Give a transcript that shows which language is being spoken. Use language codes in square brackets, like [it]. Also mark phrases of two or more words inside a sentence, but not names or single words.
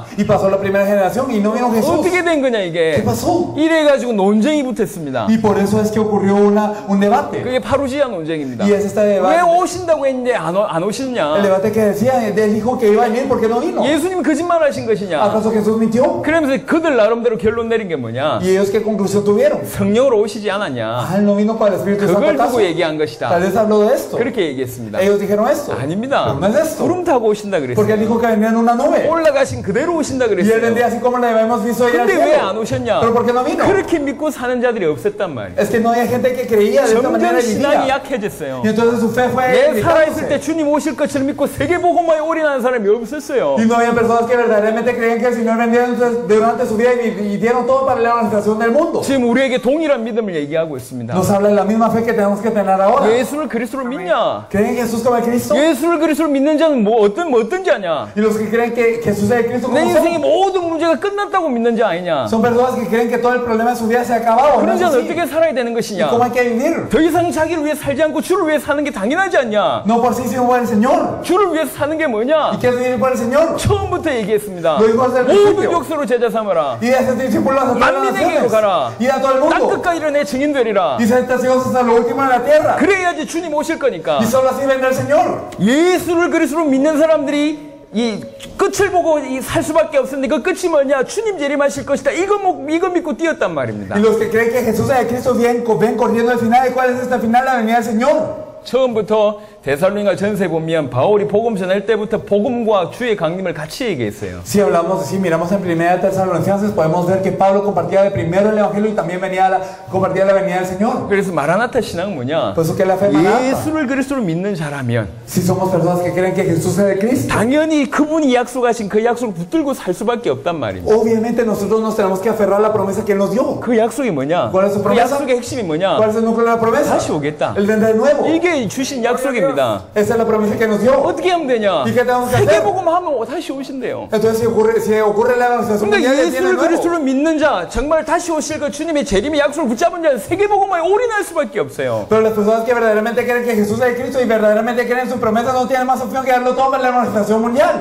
[es] Y pasó la primera generación y no vino Jesús. [ko] 어떻게 된 거냐 [es] ¿Qué [ko] 이게. [es] pasó? [ko] 이래가지고 논쟁이 붙었습니다. [es] Y por eso es que ocurrió un debate. [ko] 그게 파루지아 논쟁입니다. [es] Y es este [ko] 왜 [es] debate. [ko] 오신다고 했는데 안 [es] El [ko] 오셨냐? [es] debate que decía del hijo que iba a venir, ¿por qué no vino? [ko] 예수님이 거짓말하신 것이냐? [es] ¿Acaso Jesús mintió? [ko] 그러면서 그들 나름대로 결론 내린 게 뭐냐? [es] ¿Y ellos qué conclusión tuvieron? [ko] 성령으로 오시지 않았냐? [es] Ah, él no vino para el Espíritu Santo. [ko] 그걸 [es] ¿Acaso? [ko] 두고 얘기한 것이다. [es] Tal vez habló de esto. [ko] 그렇게 얘기했습니다. [es] Ellos dijeron esto. [ko] 아닙니다. [es] Pero no es esto. [ko] 구름 타고 오신다 [es] Porque [ko] 그랬어요. [es] él dijo que venía en una nube. [ko] 올라가신 그대로 오신다 [es] Y él [ko] 그랬어요. [es] vendría así como le habíamos visto ir al [ko] 근데 왜 안 [es] cielo. [ko] 오셨냐? [es] ¿Pero por qué no vino? [ko] 그렇게 믿고 사는 자들이 없었단 말이에요. [es] Es que no había gente que creía de esta manera [ko] 점점 [es] y [ko] 신앙이 [es] vivía. [ko] 약해졌어요. [es] Y entonces su fe fue [ko] 내 살아있을 때 [es] limitándose. [ko] 주님 오실 것처럼 믿고 세계복음화에 올인하는 사람이 없었어요. [es] Y no había personas que verdaderamente creían que el Señor vendría durante su vida y dieron todo para la evangelización del mundo. [ko] 지금 우리에게 동일한 믿음을 얘기하고 있습니다. [es] Nos habla de la misma fe que tenemos que tener ahora. [ko] 예수를 그리스도로 믿냐? [es] ¿Creen que Jesús como el Cristo? [ko] 예수를 그리스도로 믿는 자는 어떤 자냐? [es] Y los que creen que Jesús es el Cristo, [ko] 내 [es] ¿cómo [ko] 인생의 [es] son? [ko] 모든 문제가 끝났다고 믿는 자 아니냐? [es] Son personas que creen que todo el problema de su vida se ha acabado. ¿No [ko] 그런 [es] es [ko] 자는 [es] así? [ko] 어떻게 살아야 되는 [es] ¿Y [ko] 것이냐? [es] cómo hay que vivir? [ko] 더 이상 자기를 위해 살지 않고 주를 위해 사는 게 당연하지 않냐? [es] No por sí, sino por el Señor. [ko] 주를 위해 사는 게 [es] ¿Y [ko] 뭐냐? [es] qué es vivir por el Señor? [ko] 처음부터 얘기했습니다. [es] Lo dijo desde el [ko] 모든 [es] principio. [ko] 족속으로 제자 삼아라. [es] Y de ese discípulos a todas las [ko] 만민에게로 [es] naciones. [ko] 가라. [es] Y a todo el [ko] 땅 [es] mundo. [ko] 끝까지 이르내 증인 되리라. [es] Y ser testigos hasta lo último de la tierra. [ko] 그래야지 주님 오실 거니까. [es] Y solo así vendrá el Señor. [ko] 예수를 그리스도로 믿는 사람들이 이 끝을 보고 살 수밖에 없었는데 그 끝이 뭐냐? 주님 재림하실 것이다. 이거 믿고 뛰었단 말입니다. [es] Y los que creen que Jesús es el Cristo ven corriendo al final. ¿Y cuál es esta final? La venida del Señor. [ko] 처음부터 데살로니가 전서에 보면 바울이 복음 전할 때부터 복음과 주의 강림을 같이 얘기했어요. [es] Si hablamos, si miramos en primera de Tesalonicenses, podemos ver que Pablo compartía de primero el Evangelio y también compartía la venida del Señor. [ko] 그래서 마라나타 신앙은 뭐냐? [es] Por eso que la fe Maranatha. [ko] 예수를 그리스도로 믿는 자라면 [es] Si somos personas que creen que Jesús es el Cristo, [ko] 당연히 그분이 약속하신 그 약속을 붙들고 살 수밖에 없단 말입니다. [es] obviamente nosotros nos tenemos que aferrar a la promesa que Él nos dio. [ko] 그 약속이 뭐냐? [es] ¿Cuál es su [ko] 그 [es] promesa? [ko] 약속의 핵심이 뭐냐? [es] ¿Cuál es el núcleo de la promesa? [ko] 다시 오겠다. [es] Él vendrá de nuevo. [ko] 이게 주신 약속입니다. [es] Esa es la promesa que nos dio. [ko] 어떻게 하면 되냐? [es] ¿Y qué tenemos que hacer? [ko] 세계복음 하면 다시 오신대요. [es] Entonces, si ocurre la evangelización [ko] 근데 [es] mundial, Él viene de [ko] 예수를 [es] nuevo. [ko] 그리스도로 믿는 자, 정말 다시 오실 그 주님의 재림의 약속을 붙잡은 자는 세계복음화에 올인할 수밖에 없어요. [es] Pero las personas que verdaderamente creen que Jesús es el Cristo y verdaderamente creen en su promesa no tienen más opción que darlo todo para la evangelización mundial.